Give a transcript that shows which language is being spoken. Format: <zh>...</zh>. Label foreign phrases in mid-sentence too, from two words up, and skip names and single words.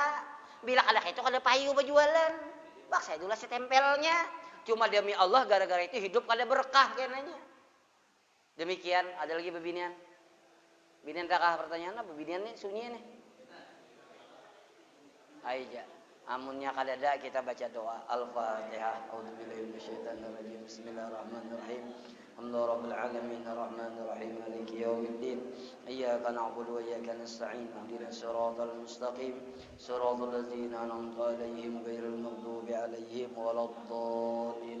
<bjn>Bila kada itu kada payu berjualan. Bak saya dulu setempelnya. Cuma</bjn> <id>demi Allah</id> <bjn>gara-gara itu hidup kada berkah kenanya. Demikian ada lagi bebinian. Binian takah pertanyaan apa? Bebinian nih sunyi nih. Aija, amunnya kadada kita baca doa Al-Fatihah.</bjn> <ar>أعوذ بالله من الشيطان الرجيم. بسم الله الرحمن الرحيم. الحمد لله رب العالمين الرحمن الرحيم مالك يوم الدين. إياك نعبد وإياك نستعين. اهدنا الصراط المستقيم. صراط الذين أنعمت عليهم غير المغضوب عليهم ولا الضالين.</ar>